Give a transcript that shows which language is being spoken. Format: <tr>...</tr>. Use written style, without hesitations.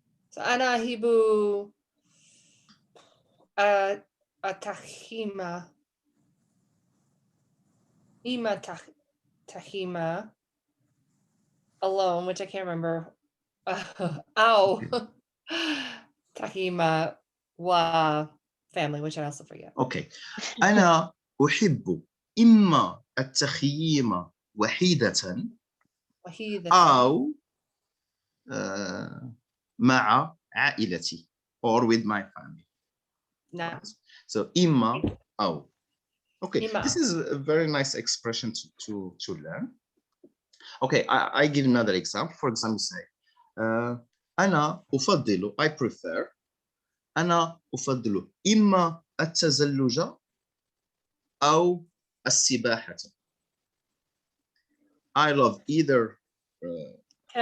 <en>So</en> <ar>أنا أحب التخييم. إما تخييم</ar> <en>alone, which I can't remember.</en> <ar>أو تخييم و</ar> <en>family, which I also forget. Okay.</en> <ar>أنا أحب إما التخييم وحيدة وحيدة. أو مع عائلتي</ar> <en>or with my family.</en> <ar>نعم.</ar> <en>So</en> <ar>إما أو.</ar> <en>Okay,</en> <ar>إما</ar> <en>this</en> <ar>أو.</ar> <en>is a very nice expression to learn. Okay, I give another example. For example, say</en> <ar>أنا أفضل,</ar> <en>I prefer,</en> <ar>أنا أفضل إما التزلج أو السباحة.</ar> <en>I love either or I</en>